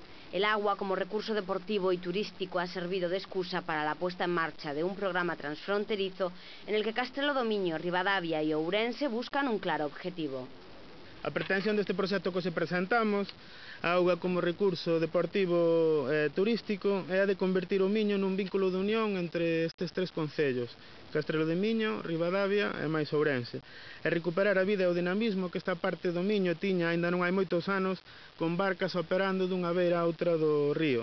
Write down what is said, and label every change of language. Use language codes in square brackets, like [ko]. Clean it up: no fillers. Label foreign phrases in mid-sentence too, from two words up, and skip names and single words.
[es] El agua como recurso deportivo y turístico ha servido de excusa para la puesta en marcha de un programa transfronterizo en el que Castrelo do Miño, Ribadavia e Ourense buscan un claro objetivo. [gl] A pretensión deste proxecto que se presentamos, a auga como recurso deportivo e turístico, é a de convertir o Miño nun vínculo de unión entre estes tres concellos, Castrelo de Miño, Ribadavia e máis Ourense, e recuperar a vida e o dinamismo que esta parte do Miño tiña aínda non hai moitos anos con barcas operando dunha beira a outra do río.